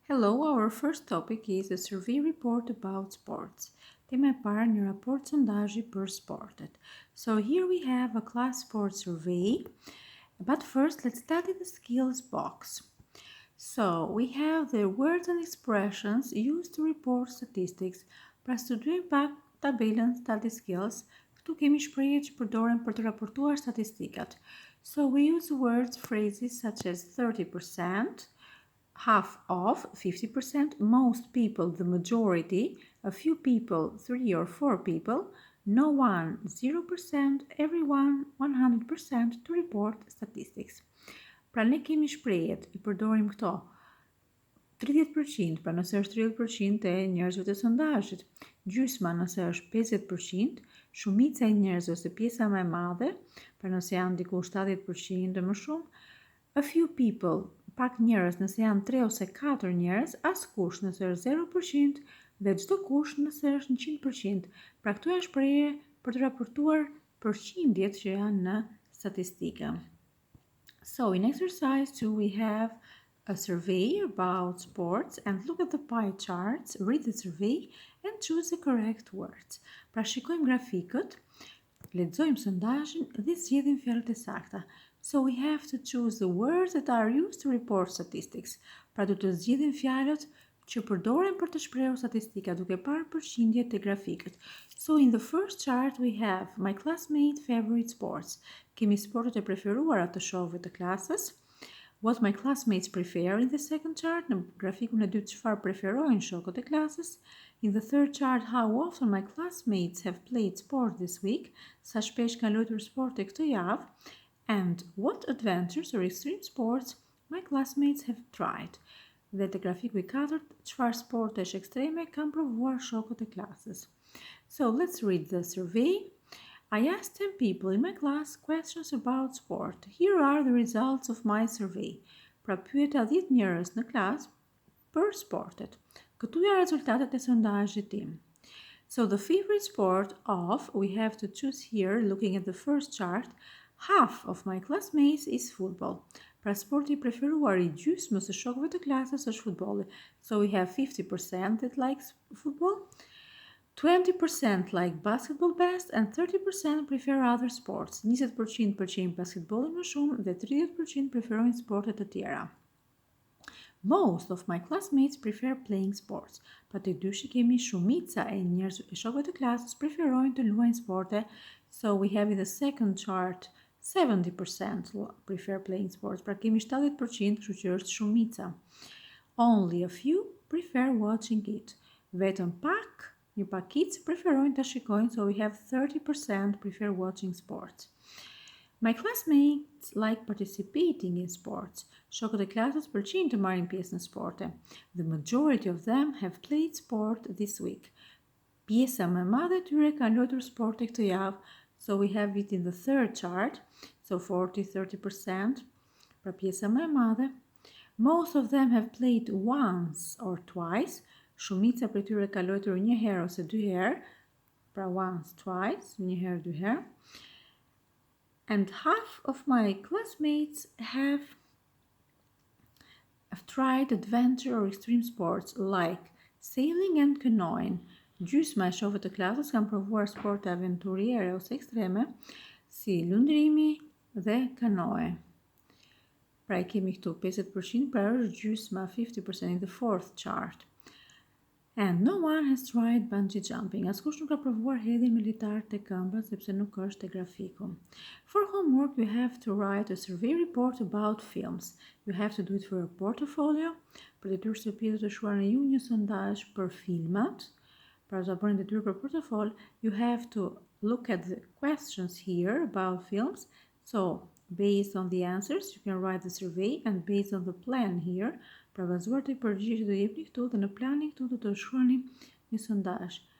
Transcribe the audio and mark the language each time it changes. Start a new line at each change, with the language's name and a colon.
English: Hello, our first topic is a survey report about sports.
Albanian: Tema e parë një raport sondazhi për sportet.
English: So here we have a class sports survey, but first let's study the skills box. So we have the words and expressions used to report statistics.
Albanian: Pra studojmë pak tabelën study skills. Këtu kemi shprehje që përdoren për të raportuar statistikat.
English: So we use words, phrases such as 30%, half of, 50%, most people, the majority, a few people, 3 or 4 people, no one, 0%, everyone, 100% to report statistics.
Albanian: Pra ne kemi shprehjet, i përdorim këto. 30%, pra nëse është 30% e njerëzve të sondazhit, gjysma nëse është 50%, shumica e njerëzve ose pjesa më e madhe, pra nëse janë diku 70% e më shumë,
English: a few people,
Albanian: pak njerëz nëse janë 3 ose 4 njerëz, askush nëse është 0% dhe çdo kush nëse është 100%. Pra këto janë shprehje për të raportuar përqindjet që janë në statistika.
English: So in exercise 2 we have a survey about sports and look at the pie charts, read the survey and choose the correct words.
Albanian: Pra shikojmë grafikët, lexojmë sondazhin dhe zgjedhim fjalët e sakta.
English: So we have to choose the words that are used to report statistics.
Albanian: Pra do të zgjidhim fjalët që përdoren për të shprehur statistika duke parë përqindjet e grafikët.
English: So in the first chart we have my classmate favorite sports.
Albanian: Kemi sportet e preferuara të shokëve të klasës.
English: What my classmates prefer in the second chart.
Albanian: Në grafikun e dytë çfarë preferojnë shokët e klasës.
English: In the third chart, how often my classmates have played sport this week.
Albanian: Sa shpesh kanë luajtur sporte këtë javë.
English: And what adventures or extreme sports my classmates have tried.
Albanian: Dhe të grafiku i katërt, çfarë sportesh ekstreme kanë provuar shokët e klasës.
English: So let's read the survey. I asked 10 people in my class questions about sport. Here are the results of my survey.
Albanian: Pra pyeta 10 njerëz në klasë për sportet. Këtu janë rezultatet e sondazhit tim.
English: So the favorite sport of, we have to choose here, looking at the first chart, half of my classmates is football.
Albanian: Pra sporti I preferuar I gjysmës së shokëve të klasës është futbolli.
English: So we have 50% that likes football, 20% like basketball best and 30% prefer other sports.
Albanian: 20% përqejnë basketballin më shumë dhe 30% preferojnë sportet të tjera.
English: Most of my classmates prefer playing sports.
Albanian: Pra të dyshi kemi shumica e njerëzve e shokëve të klasës preferojnë të luajnë sporte.
English: So we have in the second chart 70% prefer playing sports.
Albanian: Pra kemi 70%, kështu që është shumica.
English: Only a few prefer watching it.
Albanian: Vetëm pak, një pakicë preferojnë të shikojnë,
English: so we have 30% prefer watching sports. My classmates like participating in sports.
Albanian: Shokët e klasës pëlqejnë të marrin pjesë në sporte.
English: The majority of them have played sport this week.
Albanian: Pjesa më e madhe e tyre kanë luajtur sporte këtë javë.
English: So we have it in the third chart. So 40-30%.
Albanian: Pra pjesa më e madhe.
English: Most of them have played once or twice.
Albanian: Shumica për tyre ka luajtur një herë ose dy herë. Pra
English: once, twice,
Albanian: një herë, dy herë.
English: And half of my classmates have tried adventure or extreme sports like sailing and canoeing.
Albanian: Gjysma e shokëve të klasës kanë provuar sporte aventuriere ose ekstreme, si lundrimi dhe kanoe. Pra I kemi këtu 50%, pra është gjysma 50%
English: in the fourth chart. And no one has tried bungee jumping.
Albanian: Askush nuk ka provuar hedhjen me litar te këmbët sepse nuk është te grafiku.
English: For homework you have to write a survey report about films. You have to do it for your portfolio.
Albanian: Për detyrë shtëpi do të shkruani ju një sondazh për filmat. Pra të bëni detyrë për portofol,
English: you have to look at the questions here about films. So based on the answers, you can write the survey and based on the plan here,
Albanian: pra bazuar te përgjigjjet që do jepni këtu dhe në planin këtu do të shkruani një sondazh.